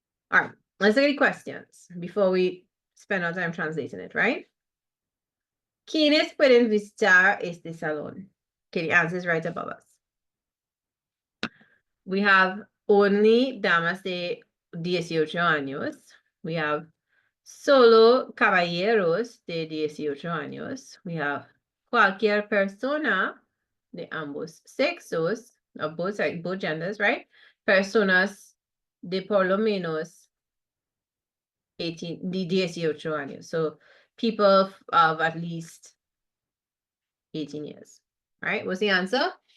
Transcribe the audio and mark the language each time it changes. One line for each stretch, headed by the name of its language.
English: All right, let's look at questions before we spend our time translating it, right?
Spanish: ¿Quiénes pueden visitar este salón?
English: Okay, the answer is right above us. We have only
Spanish: damas de 18 años.
English: We have
Spanish: solo caballeros de 18 años.
English: We have
Spanish: cualquier persona de ambos sexos,
English: of both genders, right?
Spanish: Personas de por lo menos 18 años.
English: So people of at least 18 years. Right? What's the answer?